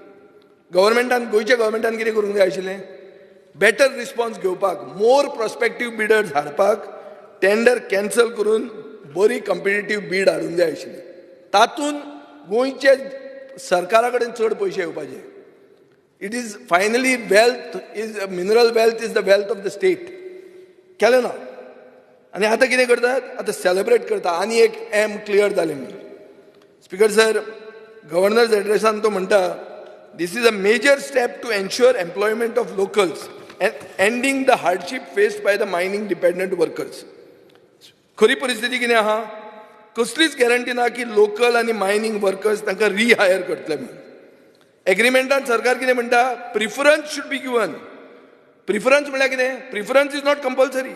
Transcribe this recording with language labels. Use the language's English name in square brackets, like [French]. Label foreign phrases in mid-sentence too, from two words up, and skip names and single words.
[Konkani] गोंयच्या गव्हर्मेंटान कितें करूंक जाय आशिल्लें? [English] better response [Konkani] घेवपाक, [English] more prospective bidders [Konkani] हाडपाक [English] tender cancel [Konkani] करून बरी [English] competitive bid [Konkani] हाडूंक जाय आशिल्ली. तातूंत गोंयचे सरकारा कडेन चड पयशे येवपाचे. [English] it is finally mineral wealth is the wealth of the state. [Konkani] केलें ना. आनी आतां कितें करतात? आतां सेलिब्रेट करता आनी एक एम क्लियर जालें म्हणून. स्पीकर सर, गव्हर्नर्स एड्रेसान तो म्हणटा [English] this is a major step to ensure employment of locals and ending the hardship faced by the mining dependent workers. [Konkani] खरी परिस्थिती कितें आहा? कसलीच गॅरंटी ना की लोकल आनी [English] mining workers [Konkani] तांकां रिहायर करतले म्हणून. एग्रीमेंटान सरकार कितें म्हणटा? [English] preference should be given. प्रिफरन्स [Konkani] म्हळ्यार कितें? [English] preference is not compulsory.